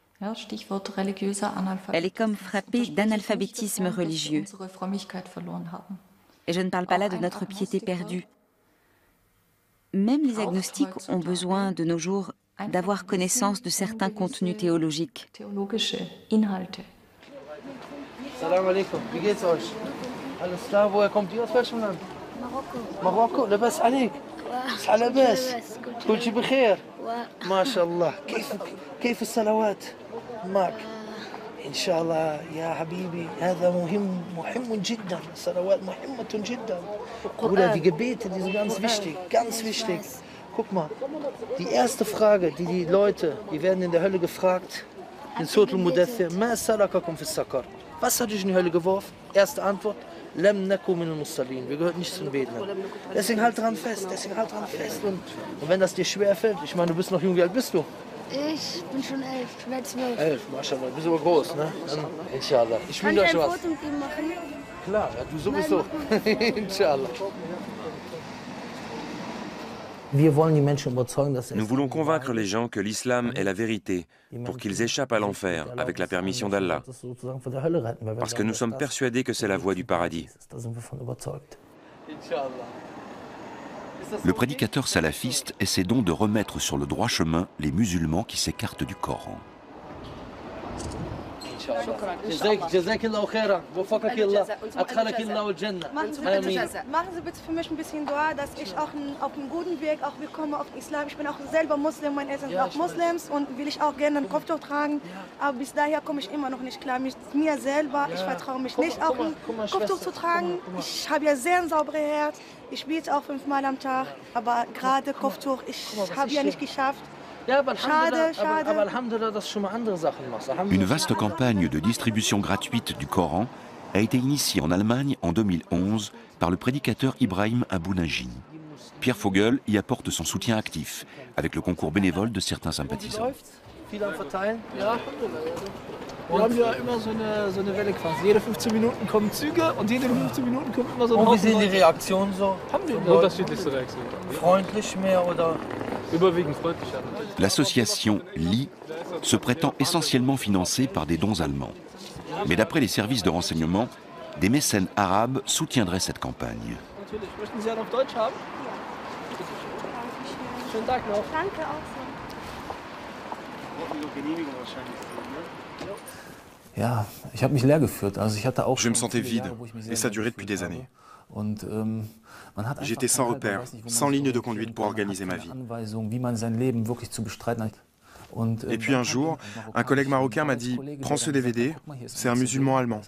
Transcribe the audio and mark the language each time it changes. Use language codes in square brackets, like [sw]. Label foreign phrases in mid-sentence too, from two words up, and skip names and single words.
[fr] Elle est comme frappée d'analphabétisme religieux. Et je ne parle pas là de notre piété perdue. Même les agnostiques ont besoin de nos jours d'avoir connaissance de certains contenus théologiques. [ar] سلام عليكم, [de] wie geht's euch? Alles klar, woher kommt ihr aus welchem Land? [ar] ماروكو لاباس عليك صحة لاباس كل شيء بخير ما شاء الله كيف الصلوات معك ان شاء الله يا حبيبي هذا مهم جدا الصلوات مهمة جدا [de] Bruder, die Gebete, die sind ganz wichtig Guck mal, die erste Frage, die Leute, die werden in der Hölle gefragt, in Sotul Mudathir, [ar] ما سلككم في سقر? [de] Was hat dich in die Hölle geworfen? Erste Antwort, [ar] لم نك من المصلين. [de] Wir gehören nicht zum Beten. Deswegen halt dran fest, Und wenn das dir schwer fällt, ich meine, du bist noch jung, wie alt bist du? Ich bin schon 11, ich werde 12. 11, Maschallah, du bist aber groß, ne? Dann, inshallah. Ich will euch was. Foto mit ihm machen? Klar, ja, du sowieso. Inshallah. [fr] Nous voulons convaincre les gens que l'islam est la vérité pour qu'ils échappent à l'enfer avec la permission d'Allah. Parce que nous sommes persuadés que c'est la voie du paradis. Le prédicateur salafiste essaie donc de remettre sur le droit chemin les musulmans qui s'écartent du Coran. [ar] جزاك الله خيرا. وفقك الله. أدخلك الله الجنة. [de] Machen Sie bitte für mich ein bisschen Dua, dass ich auch auf einem guten Weg auch komme auf den Islam. Ich bin auch selber Muslim, meine Eltern sind auch Muslims und will ich auch gerne ein Kopftuch tragen. Aber bis daher komme ich immer noch nicht klar. Mir selber, ich vertraue mich nicht, auch ein Kopftuch zu tragen. Ich habe ja sehr ein sauberes Herz. Ich bete auch 5-mal am Tag, aber gerade Kopftuch, ich habe ja nicht geschafft. [fr] Une vaste campagne de distribution gratuite du Coran a été initiée en Allemagne en 2011 par le prédicateur Ibrahim Abounaji. Pierre Vogel y apporte son soutien actif, avec le concours bénévole de certains sympathisants. [de] Wir haben ja immer so eine Welle quasi. Jede 15 Minuten kommen Züge und jede 15 Minuten kommt immer so ein Haufen. Wie sind die Reaktionen so? Haben wir unterschiedlichste Reaktionen. Freundlich mehr oder? Überwiegend freundlich. L'association LI se prétend essentiellement financée par des dons allemands. Mais d'après les services de renseignement, des mécènes arabes soutiendraient cette campagne. Natürlich. Möchten Sie ja noch Deutsch haben? Schönen Tag noch. Danke auch so. [fr] Je me sentais vide, et ça durait depuis des années. J'étais sans repère, sans ligne de conduite pour organiser ma vie. Et puis un jour, un collègue marocain m'a dit « Prends ce DVD, c'est un musulman allemand.